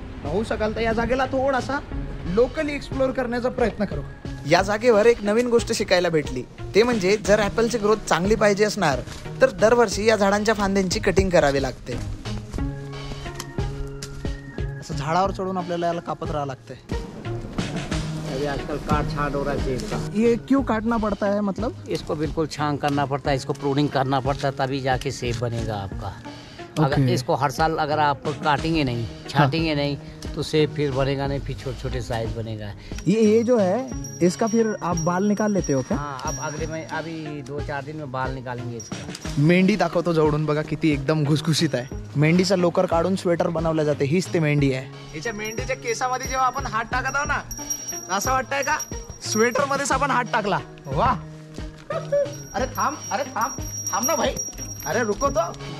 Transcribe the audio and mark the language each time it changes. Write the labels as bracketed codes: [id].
[mr] होऊ शकाल तर या जागेला थोडासा लोकली एक्सप्लोर करण्याचा प्रयत्न करू. या जागेवर एक नवीन गोष्ट शिकायला भेटली, ते म्हणजे जर ॲपलची ग्रोथ चांगली पाहिजे असणार तर दरवर्षी या झाडांच्या फांद्यांची कटिंग करावी लागते. असं झाडावर चढून आपल्याला याला कापत राहावं लागतंय. [hi] अभी आजकल काट छांट हो रहा है सेब का. ये क्यों काटना पड़ता है? मतलब इसको बिल्कुल छांग करना पड़ता है, इसको प्रूनिंग करना पड़ता है, तभी जाके सेब बनेगा आपका. अगर इसको हर साल अगर आप काटेंगे नहीं, छाटेंगे नहीं तो सेब फिर बनेगा नहीं, फिर छोटे छोटे साइज बनेगा. ये जो है इसका फिर आप बाल निकाल लेते हो क्या? हाँ, अब अगले में अभी 2-4 दिन में बाल निकालेंगे इसका. [mr] मेंढी दाखवतो जवळून बघा किती एकदम घुसघुशीत आहे. मेंढीचा लोकर काढून स्वेटर बनवलं जाते, हीच ते मेंढी आहे. याच्या मेंढीच्या केसामध्ये जेव्हा आपण हात टाकत आहो ना असं वाटतंय का स्वेटर मध्येच आपण हात टाकला. वा. अरे थांब, अरे थांब, थांब ना भाई. [hi] अरे रुको तो.